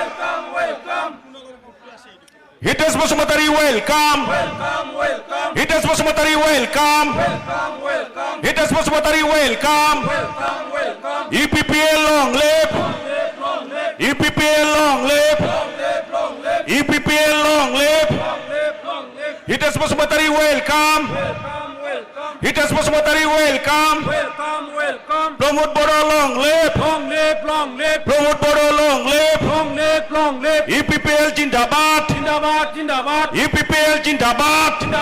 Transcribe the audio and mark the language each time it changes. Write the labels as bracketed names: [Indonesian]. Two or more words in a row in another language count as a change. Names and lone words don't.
[English] Hitesh Basumatary welcome Hitesh Basumatary welcome Hitesh Basumatary welcome UPPL long live UPPL long live UPPL long live Hiteswar Basumatary welcome Hites Basumatary, welcome. Pramod Boro, long live. Pramod Boro, long live. [Hindi] UPPL Jindabad. UPPL Jindabad.